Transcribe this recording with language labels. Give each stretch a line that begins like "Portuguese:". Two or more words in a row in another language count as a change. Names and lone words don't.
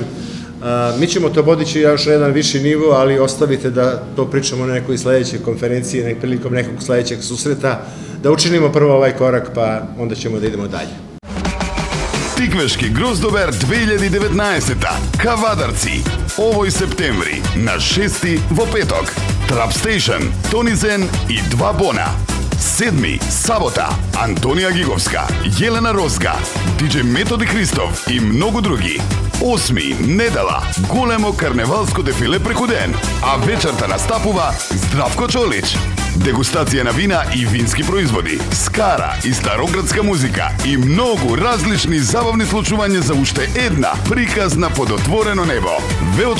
Serbian: Mi ćemo to podići još na jedan viši nivo, ali ostavite da to pričamo na nekoj sledećoj konferenciji, prilikom nekog sledećeg susreta, da učinimo prvo ovaj korak, pa onda ćemo da idemo dalje.
Macedonian: Tikveški Grozdobер 2019. Кавадарци. Овој септември на 6. во петок. Trap Station, Tonizen i 2 bona. 7. Сабота, Антонија Гиговска, Јелена Розга, DJ Методи Христов и многу други. 8. Недела, големо карневалско дефиле преку ден, а вечерта настапува Здравко Чолич. Дегустација на вина и вински производи, скара и староградска музика и многу различни забавни случувања за уште една приказна под отворено небо.